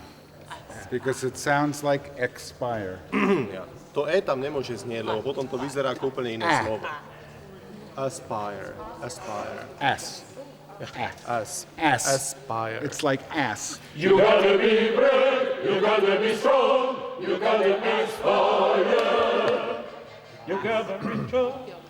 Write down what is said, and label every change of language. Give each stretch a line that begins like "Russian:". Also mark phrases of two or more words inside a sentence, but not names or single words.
English: Because it sounds like expire.
Slovak: To E tam nemôže znieť, lebo potom to vyzerá ako úplne iné slovo.
English: Aspire, aspire. S. As. S. Aspire. It's like ass. You gotta be brave, you gotta be strong, you gotta aspire. You gotta be strong.